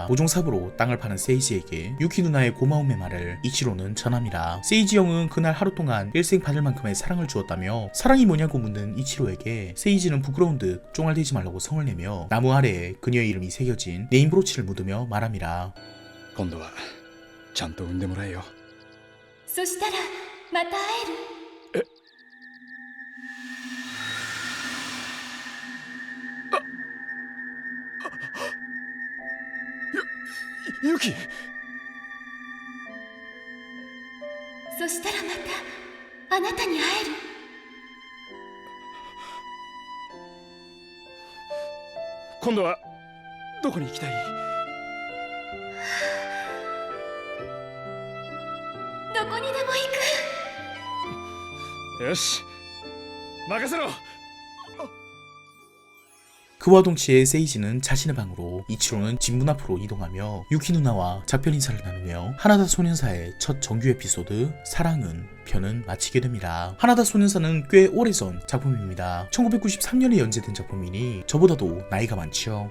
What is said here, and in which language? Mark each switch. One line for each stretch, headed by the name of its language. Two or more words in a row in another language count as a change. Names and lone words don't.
Korean: 모종삽으로 땅을 파는 세이지에게 유키 누나의 고마움의 말을 이치로는 전합니다. 세이지 형은 그날 하루 동안 일생 받을 만큼의 사랑을 주었다며 사랑이 뭐냐고 묻는 이치로에게 세이지는 부끄러운 듯 쫑알대지 말라고 성을 내며 나무 아래에 그녀의 이름이 새겨진 네임 브로치를 묻으며 말합니다.
Japanese: 今度はちゃんと産んでもらえよ。そしたらまた会える。ユキ。そしたらまたあなたに会える。今度はどこに行きたい？どこにでも行く。よし、任せろ。
Korean: 그와 동시에 세이지는 자신의 방으로, 이치로는 집 문 앞으로 이동하며 유키 누나와 작별 인사를 나누며 하나다 소년사의 첫 정규 에피소드 사랑은 편은 마치게 됩니다. 하나다 소년사는 꽤 오래전 작품입니다. 1993년에 연재된 작품이니 저보다도 나이가 많죠.